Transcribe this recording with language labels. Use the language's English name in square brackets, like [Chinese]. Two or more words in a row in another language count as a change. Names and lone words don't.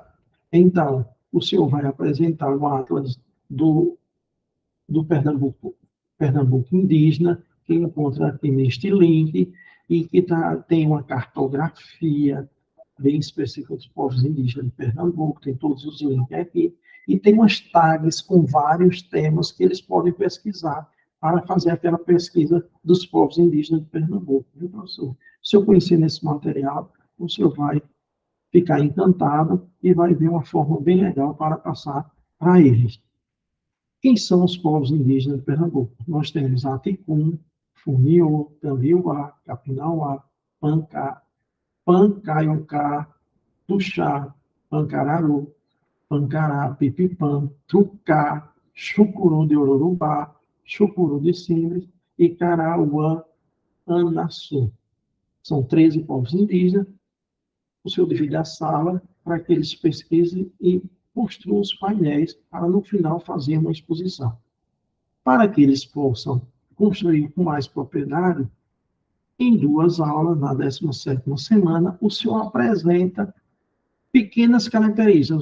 [Portuguese] Então, o senhor vai apresentar o Atlas do Pernambuco indígena, que encontra aqui neste link, e que tem uma cartografia bem específica dos povos indígenas de Pernambuco, tem todos os links aqui, e tem umas tags com vários temas que eles podem pesquisar para fazer aquela pesquisa dos povos indígenas de Pernambuco. Viu, professor? Se eu conhecer nesse material, o senhor vai ficar encantado e vai ver uma forma bem legal para passar para eles. Quem são os povos indígenas de Pernambuco? Nós temos Aticum, Funiô, Tambiuá, Capinauá, Pancaiocá, Tuxá, Pancararu, Pancará, Pipipã, Trucá, Chucuru de Ororubá, Chucuru de Simples e Carauã, Anaçu. São 13 povos indígenas. O senhor divide a sala para que eles pesquisem e construam os painéis para, no final, fazer uma exposição. Para que eles possam construir com mais propriedade, em 2 aulas, na 17ª semana, o senhor apresenta pequenas características.